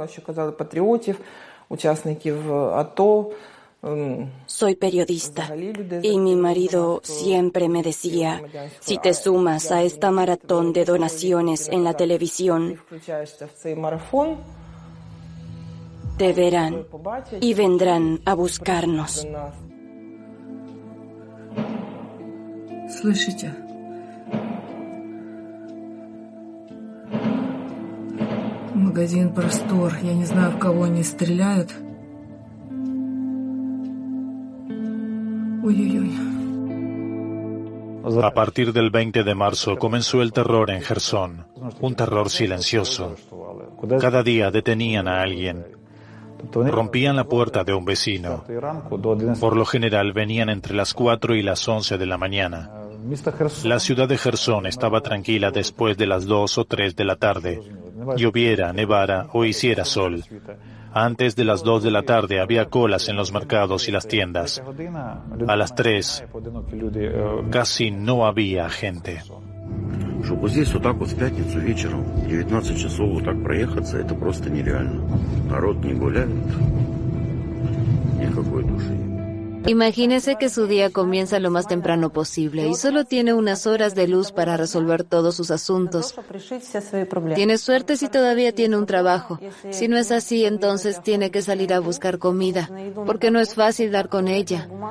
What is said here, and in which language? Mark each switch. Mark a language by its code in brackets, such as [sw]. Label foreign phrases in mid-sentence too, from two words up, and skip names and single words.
[es] Soy periodista y mi marido siempre me decía, si te sumas a esta maratón de donaciones en la televisión, te verán y vendrán a buscarnos. [ru] Слышите? Магазин простор. Я не знаю, в кого они стреляют. Ой-ой-ой. [es] A partir del 20 de marzo comenzó el terror en Jersón, un terror silencioso. Cada día detenían a alguien. Rompían la puerta de un vecino. Por lo general venían entre las 4 y las 11 de la mañana. La ciudad de Jersón estaba tranquila después de las 2 o 3 de la tarde. Lloviera, nevara o hiciera sol. Antes de las 2 de la tarde había colas en los mercados y las tiendas. A las 3 casi no había gente. [ru] Чтобы здесь вот так вот в пятницу вечером, 19 часов вот так проехаться, это просто нереально. Народ не гуляет, никакой души. [es] Imagínese que su día comienza lo más temprano posible y solo tiene unas horas de luz para resolver todos sus asuntos. Tiene suerte si todavía tiene un trabajo. Si no es así, entonces tiene que salir a buscar comida, porque no es fácil dar con ella.